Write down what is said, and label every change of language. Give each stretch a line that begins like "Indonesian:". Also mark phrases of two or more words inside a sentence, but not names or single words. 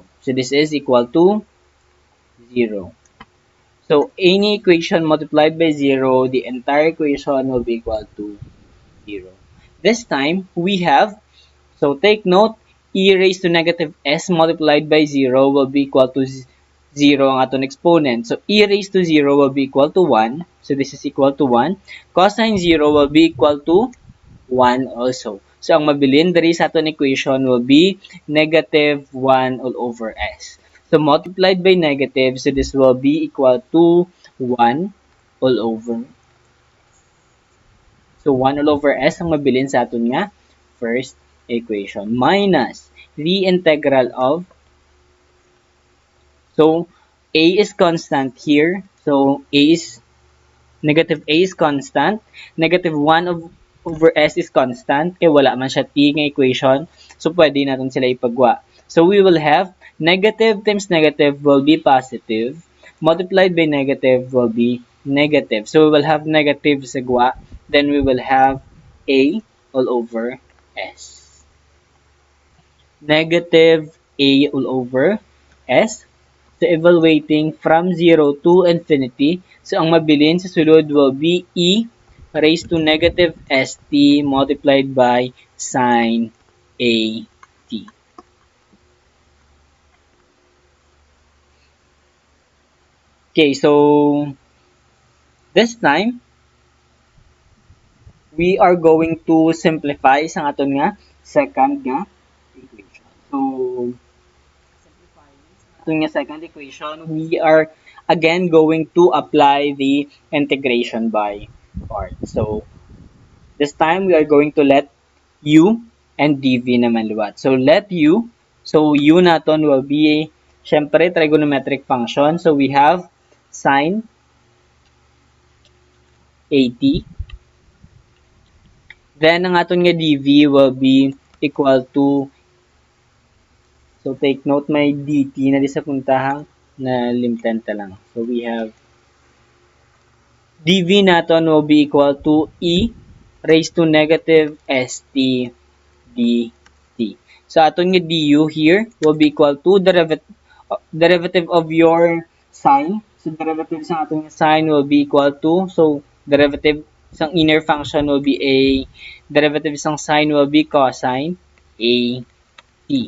English: So this is equal to 0. So any equation multiplied by 0, the entire equation will be equal to 0. This time, we have, so take note, e raised to negative s multiplied by 0 will be equal to 0
Hiligaynon: ang aton
English: exponent. So e raised to 0 will be equal to 1. So this is equal to 1. Cosine 0 will be equal to 1 also. So
Hiligaynon: ang mabilin diri sa aton
English: equation will be negative 1 all over s. So multiplied by negative, so this will be equal to 1 all over. So 1 all over s
Hiligaynon: ang mabilin sa aton nga
English: first equation minus the integral of, so a is constant here, so negative a is constant, negative 1 over s is constant,
Hiligaynon: kaya wala man siya t nga equation, so
Filipino: pwede natin sila
Hiligaynon: ipagwa.
English: So we will have negative times negative will be positive, multiplied by negative will be negative. So we will have negative sigwa, then we will have A all over S. Negative A all over S. So evaluating from 0 to infinity, so
Hiligaynon: ang mabilin sa sulod
English: will be E raised to negative ST multiplied by sine AT. Okay, so this time, we are going to simplify
Hiligaynon: sa aton nga
English: second
Hiligaynon: nga
English: equation. So,
Hiligaynon: aton nga
English: second equation, we are again going to apply the integration by part. So, this time we are going to let u and dv
Hiligaynon: naman luwat.
English: So, let u, so u naton will be, syempre, trigonometric function. So, we have sine 80. Then,
Hiligaynon: ang aton nga
English: dv will be equal to, so take note,
Hiligaynon: may dt na di sa puntahang na limten ta lang.
English: So, we have dv naton will be equal to e raised to negative st dt. So,
Hiligaynon: aton nga
English: du here will be equal to derivative of your sine. So, derivative
Hiligaynon: sa aton nga
English: sine will be equal to, so, derivative
Hiligaynon: sang inner
English: function will be a, derivative sang sine will be cosine a t.